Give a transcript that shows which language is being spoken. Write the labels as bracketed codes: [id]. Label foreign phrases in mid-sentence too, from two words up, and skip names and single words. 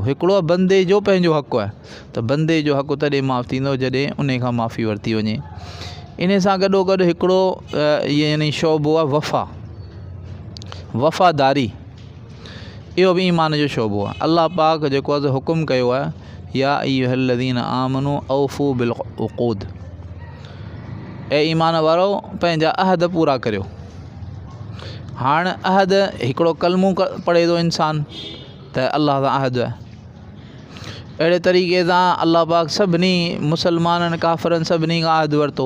[sd] हिकिड़ो बंदे जो पंहिंजो हक़ु आहे, त बंदे जो हक़ु तॾहिं माफ़ु थींदो जॾहिं उन खां माफ़ी वरिती वञे। इन सां गॾोगॾु हिकिड़ो यानी शोबो आहे वफ़ादारी। इहो बि ईमान जो शोबो आहे। अल्लाह पाक जेको आहे हुकुम कयो आहे, [ar] يا أيها الذين آمنوا أوفوا بالعقود, [sd] ऐं ईमान वारो पंहिंजा अहद पूरा करियो। हाणे अहद हिकिड़ो कलमो पढ़े थो इंसान त अल्लाह सां अहद आहे। अहिड़े तरीक़े सां अल्लाह पाक सभिनी मुसलमाननि काफ़िरनि सभिनी खां अहद वरितो।